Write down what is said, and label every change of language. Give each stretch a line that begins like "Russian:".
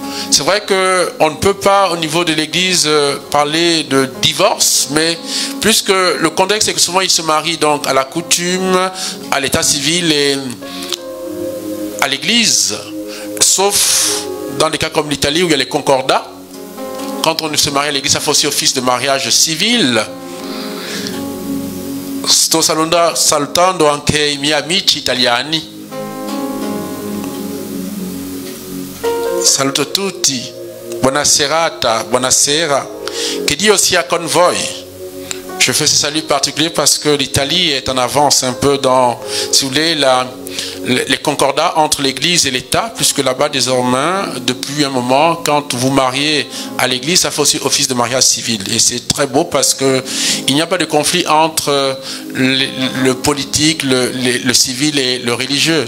French: C'est vrai qu'on ne peut pas au niveau de l'église parler de divorce, mais puisque le contexte est que souvent ils se marient donc à la coutume, à l'état civil et à l'église, sauf dans des cas comme l'Italie où il y a les concordats. Quand on se marie à l'église, ça fait aussi office de mariage civil.
Italian: Sto salutando anche I miei amici italiani. Saluto tutti. Buona serata, buonasera. Che Dio sia con voi.
French: Je fais ce salut particulier parce que l'Italie est en avance un peu dans, si vous voulez, les concordats entre l'Église et l'État, puisque là-bas, désormais, depuis un moment, quand vous mariez à l'Église, ça fait aussi office de mariage civil. Et c'est très beau parce qu'il n'y a pas de conflit entre le politique, le civil et le religieux.